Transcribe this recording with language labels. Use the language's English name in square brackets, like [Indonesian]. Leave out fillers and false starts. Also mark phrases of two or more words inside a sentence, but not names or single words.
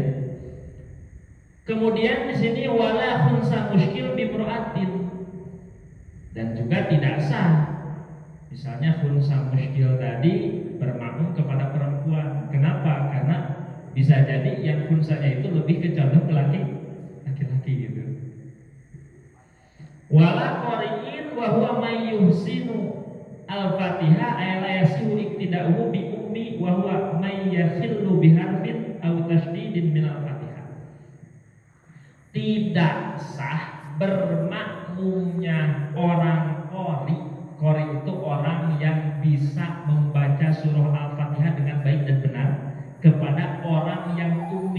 [Indonesian] Kemudian di sini [Arabic] ولا خنثى مشكل بامرأة, [Indonesian] dan juga tidak sah. Misalnya [Arabic] خنثى مشكل [Indonesian] tadi bermakmum kepada perempuan. Kenapa? Karena bisa jadi yang khunsanya itu lebih condong ke laki-laki gitu. [Arabic] ولا قارئ وهو من يحسن الفاتحة أي لا يصح اقتداؤه بأمي وهو من يخل بحرف أو تشديد من الفاتحة. [Indonesian] Tidak sah bermakmumnya orang qari. Qari itu orang yang bisa membaca surah Al-Fatihah dengan baik dan benar kepada orang yang ummi.